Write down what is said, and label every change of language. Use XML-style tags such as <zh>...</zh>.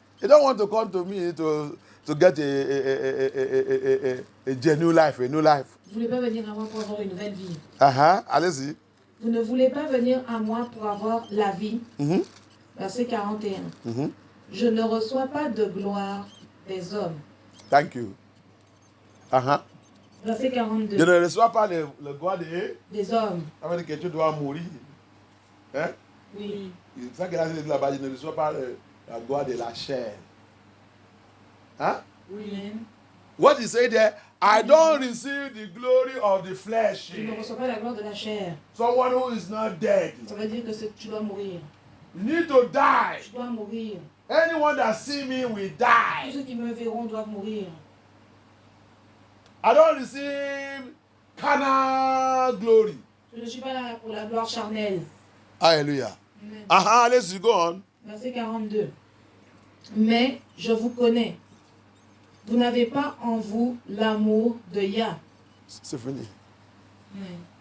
<en>You don't want to come to me to get a genuine life, a new life.</en> <fr>Vous ne voulez pas venir à moi pour avoir une nouvelle vie. Allez-y. Vous ne voulez pas venir à moi pour avoir la vie. Verset 41. Je ne reçois pas de gloire des hommes.</fr> <en>Thank you.</en> <fr>Verset 42. Je ne reçois pas le gloire des hommes. Ça veut dire que tu dois mourir. Hein? Oui. C'est ça qu'il a dit là-bas, je ne reçois pas la gloire de la chair. Hein? Oui.</fr> <en>What he said there, I don't receive the glory of the flesh.</en> <fr>Je ne reçois pas la gloire de la chair.</fr> <en>Someone who is not dead.</en> <fr>Ça veut dire que tu dois mourir.</fr> <en>You need to die.</en> <fr>Tu dois mourir.</fr> <en>Anyone that see me will</en> <fr>Tous</fr> <en>die.</en> <fr>ceux qui me verront doivent mourir.</fr> <en>I don't receive carnal glory.</en> <fr>Je ne suis pas là pour la gloire charnelle. Hallelujah. Amen.</fr> <en>Let's go on.</en> <fr>Verset 42. Mais je vous connais. Vous n'avez pas en vous l'amour de Yah. C'est fini. Amen.</fr>